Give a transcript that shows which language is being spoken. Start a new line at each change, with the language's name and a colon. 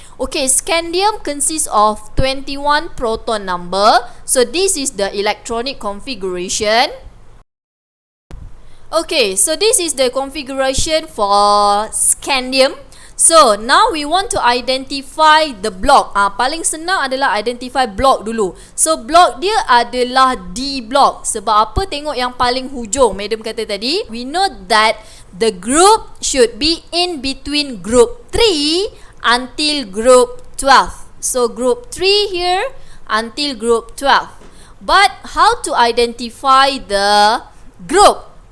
English: Okay, scandium consists of 21 proton number. So this is the electronic configuration. Okay, so this is the configuration for scandium. So now we want to identify the block.
Malay: Paling senang adalah
English: identify block
Malay: dulu. So block dia adalah D block. Sebab apa? Tengok yang paling hujung. Madam kata tadi,
English: we know that the group should be in between group 3 until group 12. So group 3 here until group 12. But how to identify the group?